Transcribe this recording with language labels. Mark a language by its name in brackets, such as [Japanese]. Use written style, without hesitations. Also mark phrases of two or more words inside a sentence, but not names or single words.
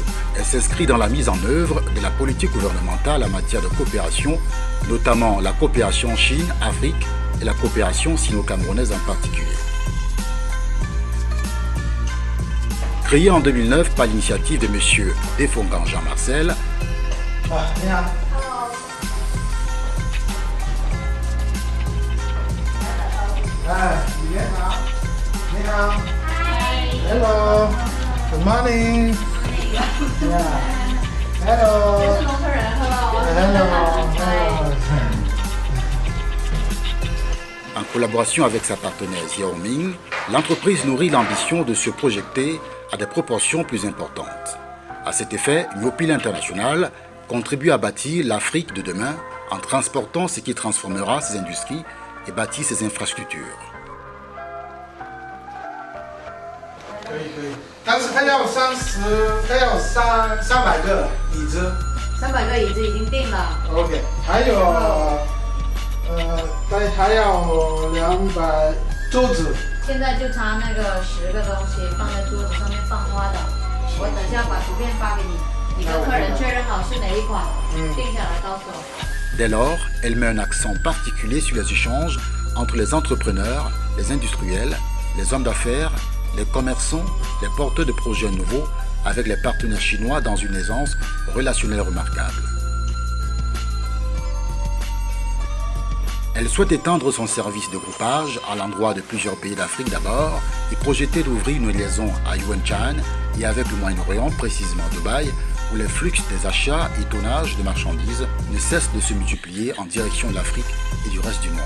[French] Elle s'inscrit dans la mise en œuvre de la politique gouvernementale en matière de coopération, notamment la coopération Chine-Afrique et la coopération sino-camerounaise en particulier. Créée en 2009 par l'initiative de M. Defongan Jean-Marcel, [English] Hello. Good morning. Yeah. Hello. Hello. [French] en collaboration avec sa partenaire Xiaoming, l'entreprise nourrit l'ambition de se projeter à des proportions plus importantes. À cet effet, New Peel International contribue à bâtir l'Afrique de demain en transportant ce qui transformera ses industries et bâtit ses infrastructures. [Chinese] 但是他要300个椅子。 300个椅子已经定了。 OK， 还有还要200桌子。现在就差那个10个东西放在桌子上面放花的，我等下把图片发给你，你跟客人确认好是哪一款，定下来告诉我。 [French] Dès lors, elle met un accent particulier sur les échanges entre les entrepreneurs, les industriels, les hommes d'affaires, les commerçants, les porteurs de projets nouveaux avec les partenaires chinois dans une aisance relationnelle remarquable. Elle souhaite étendre son service de groupage à l'endroit de plusieurs pays d'Afrique d'abord et projeter d'ouvrir une liaison à Yuanshan et avec le Moyen-Orient, précisément Dubaï, où les flux des achats et tonnages de marchandises ne cessent de se multiplier en direction de l'Afrique et du reste du monde.